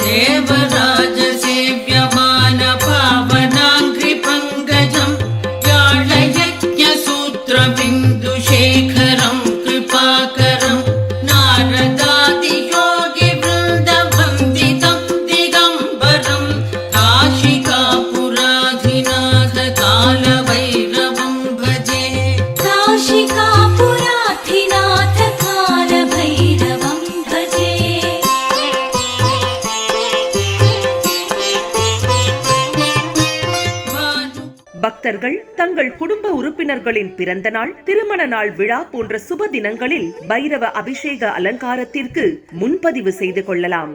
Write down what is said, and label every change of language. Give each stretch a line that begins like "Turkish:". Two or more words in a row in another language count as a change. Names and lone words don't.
Sanskrit: देवराज सेव्यमान पावनाङ्घ्रि पङ्कजं व्याळयज्ञ सूत्र बिन्दु शेखरं कृपाकरं नारदादि योगि वृन्द वन्दितं दिगम्बरं काशिकापुराधिनाथ कालभैरवं भजे काशिकापुराधिनाथ कालभैरवं भजे
Tamil: பக்தர்கள் தங்கள் குடும்ப உறுப்பினர்களின் பிறந்த நாள், திருமண நாள் விழா போன்ற சுப தினங்களில் பைரவ அபிஷேக அலங்காரத்திற்கு முன்பதிவு செய்து கொள்ளலாம்.